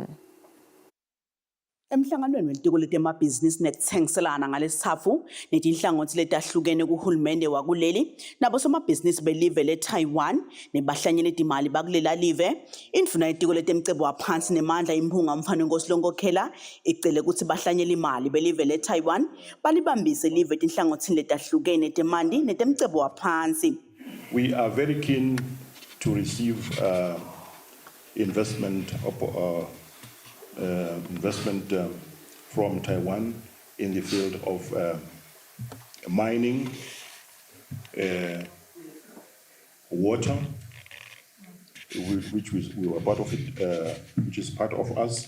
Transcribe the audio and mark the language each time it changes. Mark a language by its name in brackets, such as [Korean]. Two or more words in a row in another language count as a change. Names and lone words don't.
[Swati] Emhlanganweni welitiko letemabhizinisi nekuthengiselana ngalesithathu netinhlangothi letahlukene kuhulumende wakuleli nabosomabhizinisi belive leTaiwan nebahlanyeli imali bakulela live, indvuna yetiko letemcebo waphansi nemandla imphunga umfana Kusile nkwakhela icele ukuthi bahlanyele imali belive leTaiwan balibambise live tinhlangothi letahlukene temanti netemcebo waphansi. [English] We are very keen to receive investment from Taiwan in the field of mining, water, which we were part of it, which is part of us.